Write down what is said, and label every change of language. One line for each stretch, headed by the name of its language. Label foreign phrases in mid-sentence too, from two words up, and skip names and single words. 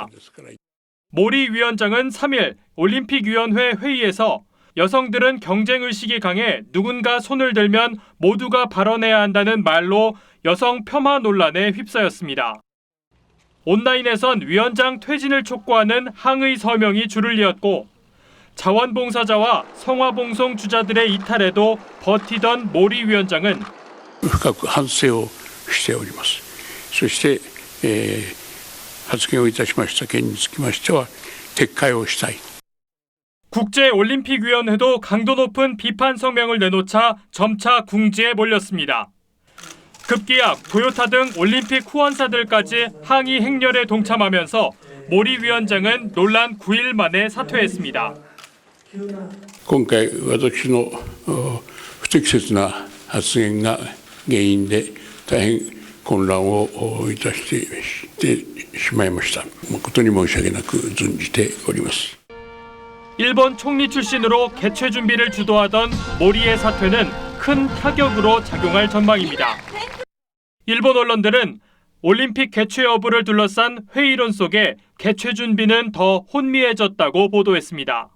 Korean: 모리 위원장은 3일 올림픽위원회 회의에서 여성들은 경쟁의식이 강해 누군가 손을 들면 모두가 발언해야 한다는 말로 여성 폄하 논란에 휩싸였습니다. 온라인에선 위원장 퇴진을 촉구하는 항의 서명이 줄을 이었고 자원봉사자와 성화봉송 주자들의 이탈에도 버티던 모리 위원장은
Japanese: 深く反省をしております。そして、発言をいたしました件につきましては撤回をしたい。
Korean: 국제올림픽위원회도 강도 높은 비판 성명을 내놓자 점차 궁지에 몰렸습니다. 급기야 토요타 등 올림픽 후원사들까지 항의 행렬에 동참하면서 모리 위원장은 논란 9일 만에 사퇴했습니다.
Japanese: 今回私の不適切な発言が原因で大変混乱をいたしてしまいました。誠に申し訳なく存じております。
Korean: 일본 총리 출신으로 개최 준비를 주도하던 모리의 사퇴는 큰 타격으로 작용할 전망입니다. 일본 언론들은 올림픽 개최 여부를 둘러싼 회의론 속에 개최 준비는 더 혼미해졌다고 보도했습니다.